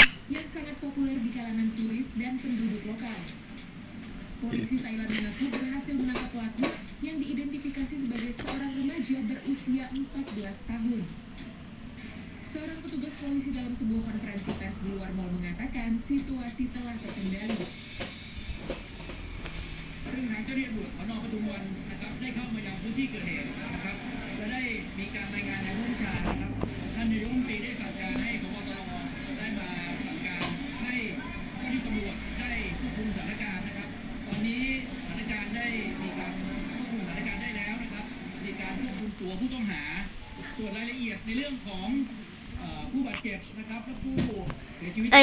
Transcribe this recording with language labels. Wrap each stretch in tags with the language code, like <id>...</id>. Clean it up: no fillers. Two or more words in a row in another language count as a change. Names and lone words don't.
<id>yang sangat populer di kalangan turis dan penduduk lokal. Polisi Thailand mengaku berhasil menangkap pelaku yang diidentifikasi sebagai seorang remaja berusia 14 tahun. Seorang petugas polisi dalam sebuah konferensi pers di luar mal mengatakan situasi telah terkendali.</id> <th>ซึ่งทางเจ้าหน้าที่ตำรวจสน.ปทุมวันนะครับได้เข้ามายังพื้นที่เกิดเหตุนะครับและได้มีการรายงานในผู้บัญชานะครับท่านนายกรัฐมนตรีได้สั่งการให้พบตรได้มาสั่งการให้เจ้าหน้าที่ตำรวจได้ควบคุมสถานการณ์นะครับตอนนี้สถานการณ์ได้มีการควบคุมสถานการณ์ได้แล้วนะครับมีการควบคุมตัวผู้ต้องหาส่วนรายละเอียดในเรื่องของผู้บาดเจ็บนะครับและผู้เสียชีวิต</th>